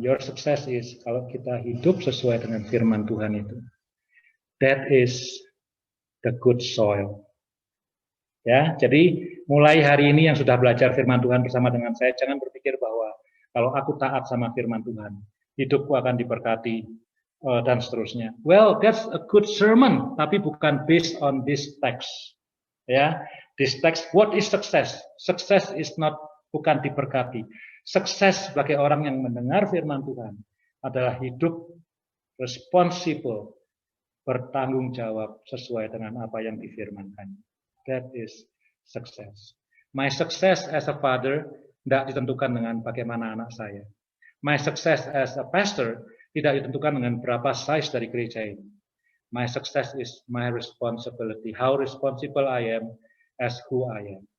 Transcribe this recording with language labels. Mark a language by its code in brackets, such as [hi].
[en] Your success is [id] kalau kita hidup sesuai dengan firman Tuhan itu. [en] That is the good soil. [id] Ya, jadi mulai hari ini yang sudah belajar firman Tuhan bersama dengan saya, jangan berpikir bahwa kalau aku taat sama firman Tuhan, hidupku akan diberkati dan seterusnya. [en] Well, that's a good sermon, [id] tapi bukan [en] based on this text. Ya, this text, what is success? Success is not, [id] bukan diberkati. Sukses sebagai orang yang mendengar firman Tuhan adalah hidup responsible, bertanggung jawab sesuai dengan apa yang difirmankan. [en] That is success. My success as a father [id] tidak ditentukan dengan bagaimana anak saya. [en] My success as a pastor [id] tidak ditentukan dengan berapa size dari gereja ini. [en] My success is my responsibility. How responsible I am as who I am.